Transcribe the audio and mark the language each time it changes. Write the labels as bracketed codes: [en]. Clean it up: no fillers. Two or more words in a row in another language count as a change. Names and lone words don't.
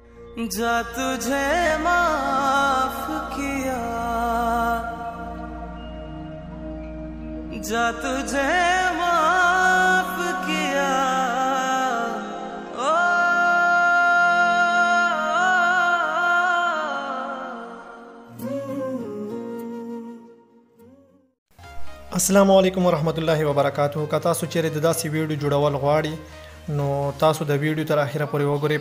[hi] जा तुझे माफ किया, जा तुझे माफ किया। [ar] السلام علیکم ورحمت الله وبرکاتہ. [ps] که تاسو چیرې د داسې ویډیو جوړول غواړئ نو تاسو د ویډیو تر اخره پورې وګورئ.